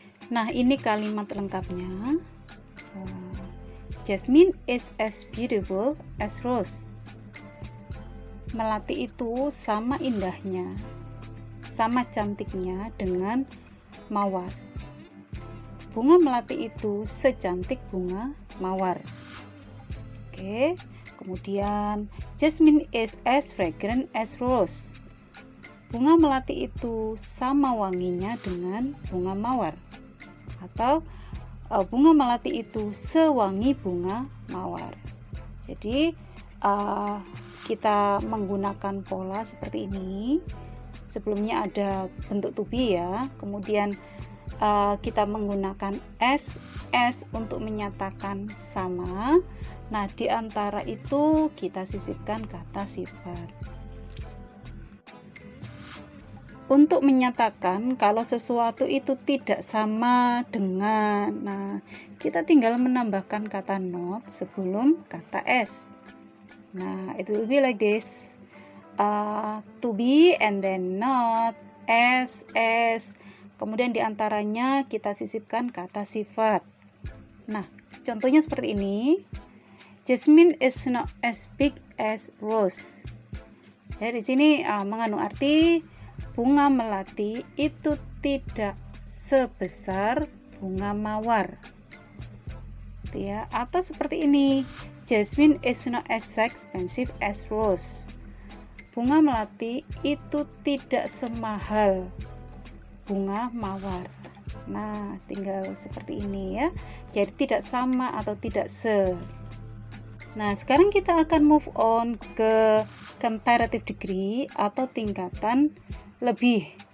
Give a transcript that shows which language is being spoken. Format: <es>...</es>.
<id>Nah, ini kalimat lengkapnya.</id> <en>Jasmine is as beautiful as rose.</en> <id>Melati itu sama indahnya, sama cantiknya dengan mawar. Bunga melati itu secantik bunga mawar.</id> <en>Oke, kemudian Jasmine is as fragrant as rose.</en> <id>Bunga melati itu sama wanginya dengan bunga mawar. Atau bunga melati itu sewangi bunga mawar. Jadi kita menggunakan pola seperti ini. Sebelumnya ada bentuk to be ya, kemudian kita menggunakan as untuk menyatakan sama. Nah, di antara itu kita sisipkan kata sifat untuk menyatakan kalau sesuatu itu tidak sama dengan. Nah, kita tinggal menambahkan kata not sebelum kata as.</id> <en>Nah, it will be like this, to be and then not, as,</en> <id>kemudian diantaranya kita sisipkan kata sifat. Nah, contohnya seperti ini.</id> <en>Jasmine is not as big as rose.</en> <id>Ya, di sini mengandung arti bunga melati itu tidak sebesar bunga mawar. Ya, atau seperti ini.</id> <en>Jasmine is not as expensive as rose.</en> <id>Bunga melati itu tidak semahal bunga mawar. Nah, tinggal seperti ini ya. Jadi tidak sama atau tidak se. Nah, sekarang kita akan</id> <en>move on</en> <id>ke comparative degree atau tingkatan lebih.</id>